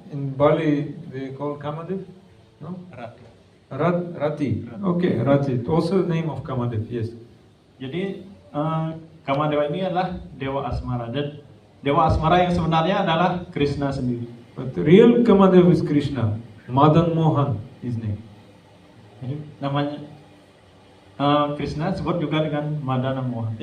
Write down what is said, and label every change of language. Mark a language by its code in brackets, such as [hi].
[en] In Bali they call Kamadev? No? Rati. Rati. Okay, Rati. Also name of Kamadev, yes. [id] Jadi Kamadewa ini adalah dewa asmara, dan dewa asmara yang sebenarnya adalah Krishna sendiri. [en] But the real Kamadev is Krishna. Madan Mohan his name. [id] Jadi namanya Krishna disebut juga dengan Madana Mohan.